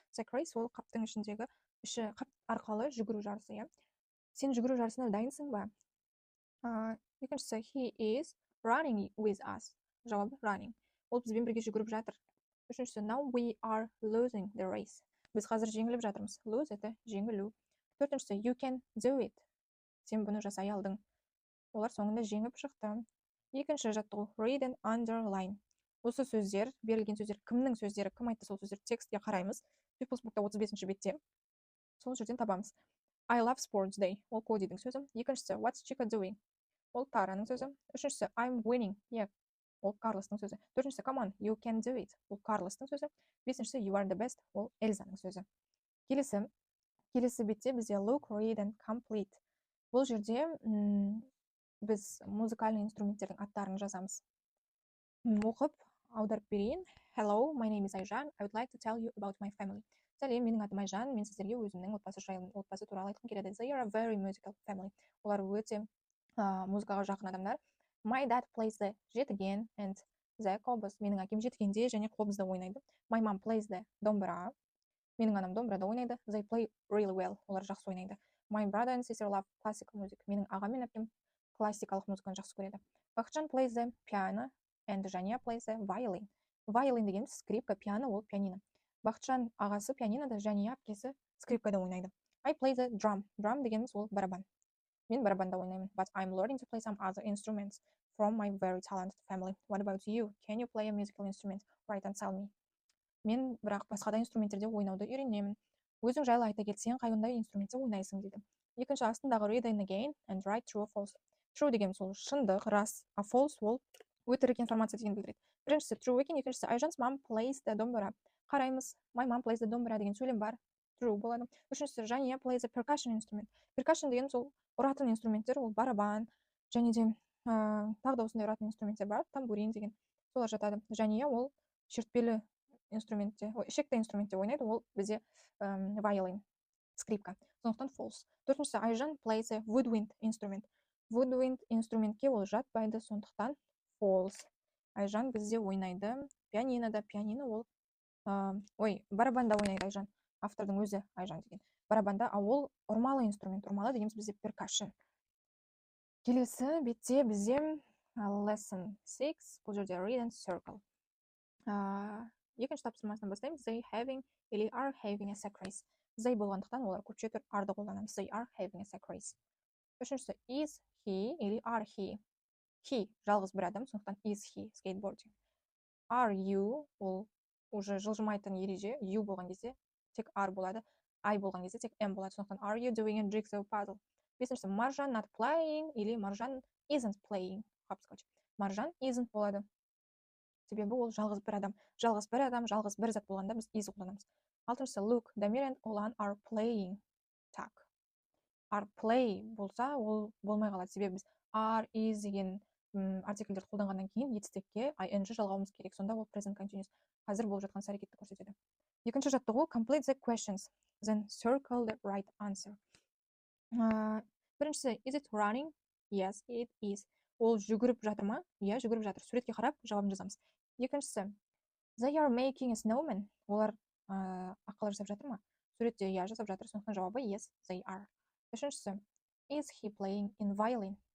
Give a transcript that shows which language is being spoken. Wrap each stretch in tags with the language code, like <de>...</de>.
<kk>Sack race ол қаптың ішіндегі қап арқалы жүгіру жарысы, иә. Сен жүгіру жарысына дайынсың ба?</kk> <en>Екіншісі, he is running with us.</en> <kk>Жауабы running. Ол бізбен бірге жүгіріп жатыр.</kk> <en>Үшіншісі, now we are losing the race.</en> <kk>Біз қазір жеңіліп жатырмыз. Lose это жеңілу.</kk> <en>Төртіншісі, you can do it.</en> <kk>Сен бұны жасай алдың. Олар соңында жеңіп шықты.</kk> <en>Екінші жаттығу, read and underline.</en> <kk>Осы сөздер, берілген сөздер, кімнің сөздері, кім айтты сол сөздер, текстке қараймыз. People's Book'та 35-ші бетте. Сол жерден табамыз.</kk> <en>I love sports day.</en> <kk>Ол Кодидің сөзі.</kk> <en>Екіншісі, what's Chica doing?</en> <kk>Ол Тараның сөзі.</kk> <en>Үшіншісі, I'm winning.</en> <kk>Ол Карлостың сөзі.</kk> <en>Төртіншісі, come on, you can do it.</en> <kk>Ол Карлостың сөзі.</kk> <en>Бесіншісі, you are the best.</en> <kk>Ол Эльзаның сөзі. Келесі бетте бізде</kk> <en>look, read and complete.</en> <kk>Бұл жерде біз музыкальный инструменттердің аттарын жазамыз. Оқып, аударып берейін.</kk> <en>Hello, my name is Айжан. I would like to tell you about my family.</en> <kk>Сәлем, менің атым Айжан. Мен сіздерге өзімнің отбасы туралы айтқым келеді.</kk> <en>They are a very musical family.</en> <kk>Олар өте музыкаға жақын адамдар.</kk> <en>My dad plays the жетіген and the қобыз.</en> <kk>Менің әкем жетігенде және қобызда ойнайды.</kk> <en>My mom plays the домбыра.</en> <kk>Менің анам домбырада ойнайды.</kk> <en>They play really well.</en> <kk>Олар жақсы ойнайды.</kk> <en>My brother and sister love classical music.</en> <kk>Менің ағам мен әпкем классикалық музыканы жақсы көреді.</kk> <en>Бақытжан plays the piano and Жания plays the violin.</en> <kk>Violin дегеніміз скрипка, пиано ол пианино. Бақытжан ағасы пианинода, Жания әпкесі скрипкада ойнайды.</kk> <en>I play the drum.</en> <kk>Drum дегеніміз ол барабан. Мен барабанда ойнаймын.</kk> <en>But I'm learning to play some other instruments from my very talented family. What about you? Can you play a musical instrument? Write and tell me.</en> <kk>Мен бірақ басқа да инструменттерде ойнауды үйренемін. Өзің жайлы айта кетсең, қандай инструментте ойнайсың дейді.</kk> <en>Екінші астындағы read and again and write true or false.</en> <kk>True деген сол шындық, рас, а false ол өтірік информация деген білдіреді. Біріншісі true екен, екіншісі</kk> <en>Айжан's mom plays the домбыра.</en> <kk>Қараймыз,</kk> <en>my mom plays the домбыра</en> <kk>деген сөйлем бар. True болады.</kk> <en>Үшіншісі Жания plays the percussion instrument.</en> <kk>Percussion деген сол ұратын инструменттер, ол барабан, және де тағы да осындай ұратын инструменттер бар, тамбурин деген. Солар жатады. Жания ол шертпелі инструментте, ішекті инструментте ойнайды, ол бізде violin, скрипка. Сондықтан false.</kk> <en>Төртіншісі Айжан plays a woodwind instrument.</en> <kk>Woodwind инструментке ол жатпайды, сондықтан false. Айжан бізде ойнайды пианинода. Пианино ол барабанда ойнайды Айжан. Автордың өзі Айжан деген. Барабанда, а ол ұрмалы инструмент. Ұрмалы дегеніміз бізде percussion. Келесі бетте бізде lesson 6. Бұл жерде read and circle. Екінші тапсырмасынан бастаймыз.</kk> <en>They having или are having a sack race.</en> <kk>They болғандықтан олар көпшетір арды қолданамыз.</kk> <en>They are having a sack race. Үшіншісі is he или are he.</en> <kk>He жалғыз бір адам, сондықтан</kk> <en>is he skateboarding.</en> <kk>Are you ол уже жылжымайтын ереже. You болған кезде тек are болады. I болған кезде тек am болады.</kk> <en>Сондықтан are you doing a jigsaw puzzle. Бесіншісі Маржан not playing или Маржан isn't playing.</en> <kk>Маржан isn't болады. Себебі ол жалғыз бір адам. Жалғыз бір зат болғанда біз is қолданамыз.</kk> <en>Алтыншысы look, Дамир and Олан are playing.</en> <ru>Так.</ru> <kk>Are play болса, ол болмай қалады. Себебі біз are, is деген артикльдерді қолданғаннан кейін етістікке ing жалғауымыз керек. Сонда ол present continuous. Қазір болып жатқан іс-әрекетті көрсетеді.</kk> <en>Екінші жаттығу complete the questions, then circle the right answer. Біріншісі is it running? Yes, it is.</en> <kk>Ол жүгіріп жатыр ма? Иә, жүгіріп жатыр. Суретке қарап жауабын жазамыз.</kk> <en>Екіншісі they are making a snowman.</en> <kk>Олар аққала жасап жатыр ма? Суретте иә жасап жатыр. Сондықтан жауабы</kk> <en>yes, they are. Үшіншісі is he playing in violin?</en>